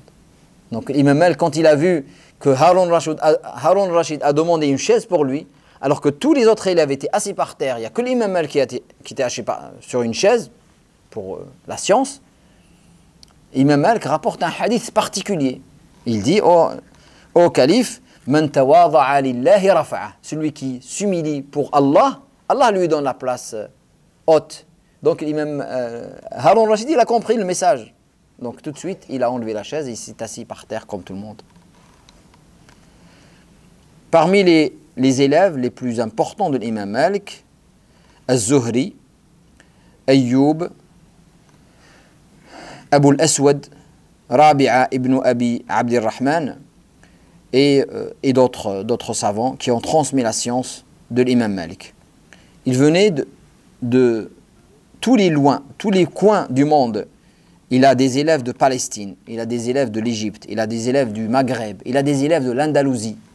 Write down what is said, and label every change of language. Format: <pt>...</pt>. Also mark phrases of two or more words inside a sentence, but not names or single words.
<fr>Donc l'imam Malik, quand il a vu que Harun al-Rashid a demandé une chaise pour lui, alors que tous les autres élèves étaient assis par terre, il n'y a que l'imam Malik qui était assis sur une chaise pour la science, l'imam Malik rapporte un hadith particulier. Il dit au calife,</fr> <ar>من تواضع لله رفعه.</ar> <fr>Celui qui s'humilie pour Allah, Allah lui donne la place haute. Donc l'imam Harun al-Rashid, il a compris le message. Donc tout de suite, il a enlevé la chaise et il s'est assis par terre comme tout le monde. Parmi les élèves les plus importants de l'imam Malik, Az-Zuhri, Ayyub, Abu al-Aswad, Rabi'a ibn Abi Abdirrahman et d'autres savants qui ont transmis la science de l'imam Malik. Ils venaient de tous les coins du monde. Il a des élèves de Palestine, il a des élèves de l'Égypte, il a des élèves du Maghreb, il a des élèves de l'Andalousie.</fr>